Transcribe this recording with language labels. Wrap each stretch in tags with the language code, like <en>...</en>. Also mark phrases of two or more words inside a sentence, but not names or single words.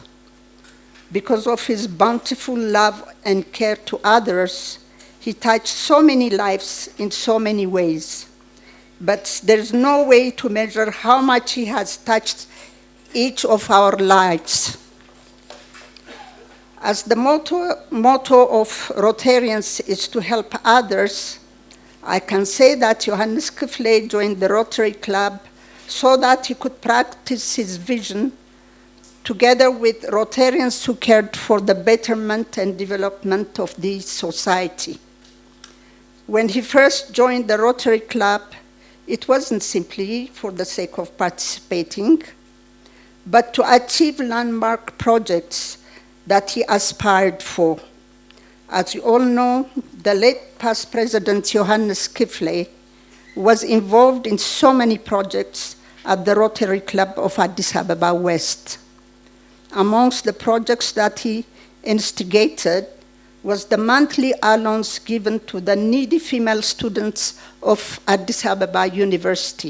<en>Because of his bountiful love and care to others, he touched so many lives in so many ways. But there's no way to measure how much he has touched each of our lives. As the motto of Rotarians is to help others, I can say that ዮሀንስ ክፍሌ joined the Rotary Club so that he could practice his vision together with Rotarians who cared for the betterment and development of the society. When he first joined the Rotary Club, it wasn't simply for the sake of participating, but to achieve landmark projects that he aspired for. As you all know, the late past president ዮሀንስ ክፍሌ was involved in so many projects at the Rotary Club of Addis Ababa West. Amongst the projects that he instigated was the monthly allowance given to the needy female students of Addis Ababa University.</en>